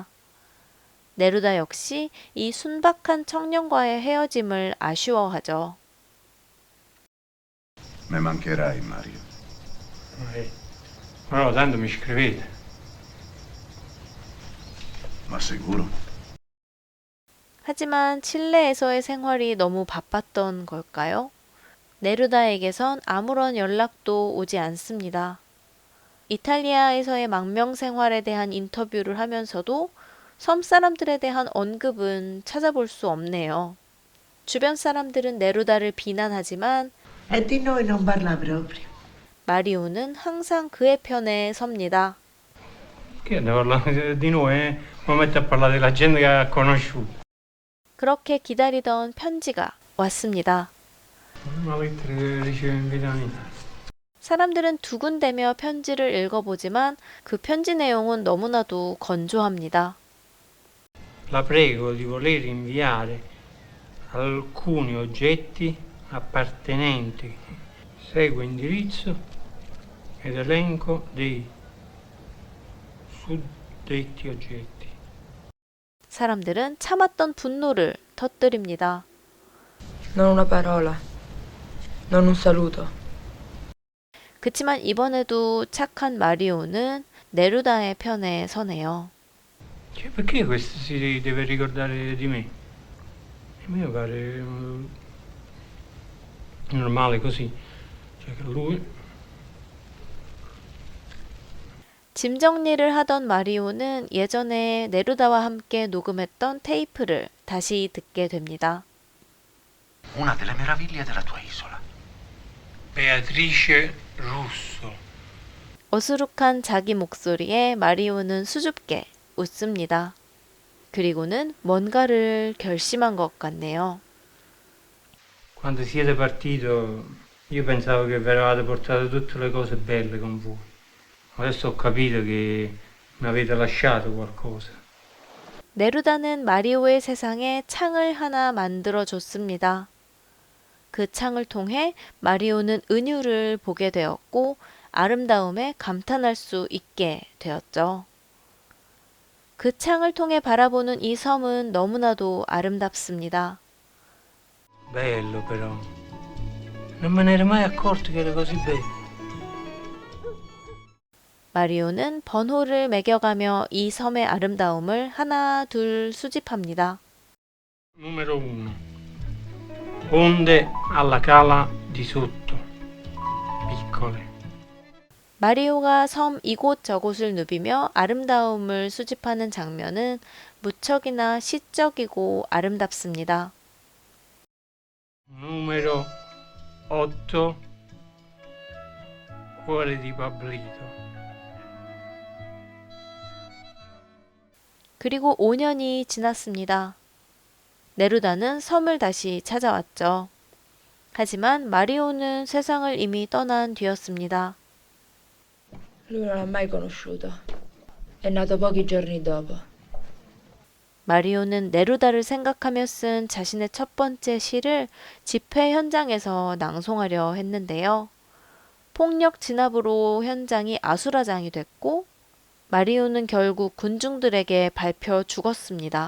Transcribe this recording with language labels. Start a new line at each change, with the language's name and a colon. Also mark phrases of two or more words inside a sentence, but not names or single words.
Korean: 네루다 역시 이 순박한 청년과의 헤어짐을 아쉬워하죠.
Italian: Me mancherai, Mario. Però tanto mi scrivete. Ma sicuro?
Korean: 하지만 칠레에서의 생활이 너무 바빴던 걸까요? 네루다에게선 아무런 연락도 오지 않습니다. 이탈리아에서의 망명 생활에 대한 인터뷰를 하면서도 섬 사람들에 대한 언급은 찾아볼 수 없네요. 주변 사람들은 네루다를 비난하지만
Italian: E di noi non parla proprio.
Korean: 마리오는 항상 그의 편에 섭니다.
Italian: Che devo parlare di noi, mi metto a parlare della gente che ha conosciuto.
Korean: 그렇게 기다리던 편지가 왔습니다.
Italian: Una lettera che riceve in vita mia.
Korean: 사람들은 두근대며 편지를 읽어보지만 그 편지 내용은 너무나도 건조합니다.
Italian: La prego di voler inviare alcuni oggetti appartenenti. Segue indirizzo ed elenco dei suddetti oggetti.
Korean: 사람들은 참았던 분노를 터뜨립니다.
Italian: Non una parola. Non un saluto.
Korean: 그치만 이번에도 착한 마리오는 네루다의 편에 서네요.
Italian: Cioè, perché questo si deve ricordare di me? A me pare normale così. Cioè che lui
Korean: 짐 정리를 하던 마리오는 예전에 네루다와 함께 녹음했던 테이프를 다시 듣게 됩니다.
Italian: Una delle meraviglie della tua isola. Beatrice Russo.
Korean: 어수룩한 자기 목소리에 마리오는 수줍게 웃습니다. 그리고는 뭔가를 결심한 것 같네요.
Italian: Quando siete partito io pensavo che vi eravate portato tutte le cose belle con voi. Adesso ho capito che mi avete lasciato qualcosa.
Korean: 네루다는 마리오의 세상에 창을 하나 만들어 줬습니다. 그 창을 통해 마리오는 은유를 보게 되었고 아름다움에 감탄할 수 있게 되었죠. 그 창을 통해 바라보는 이 섬은 너무나도 아름답습니다.
Italian: Bello però. Non me ne ero mai accorto che era così bello.
Korean: 마리오는 번호를 매겨가며 이 섬의 아름다움을 하나 둘 수집합니다.
Italian: Numero 1. Onde alla cala di sotto. Piccole.
Korean: 마리오가 섬 이곳저곳을 누비며 아름다움을 수집하는 장면은 무척이나 시적이고 아름답습니다.
Italian: Numero 8. Cuore di Pablito.
Korean: 그리고 5년이 지났습니다. 네루다는 섬을 다시 찾아왔죠. 하지만 마리오는 세상을 이미 떠난 뒤였습니다.
Italian: Lui non l'ha mai conosciuto. È nato pochi giorni dopo.
Korean: 마리오는 네루다를 생각하며 쓴 자신의 첫 번째 시를 집회 현장에서 낭송하려 했는데요. 폭력 진압으로 현장이 아수라장이 됐고 마리오는 결국 군중들에게 밟혀 죽었습니다.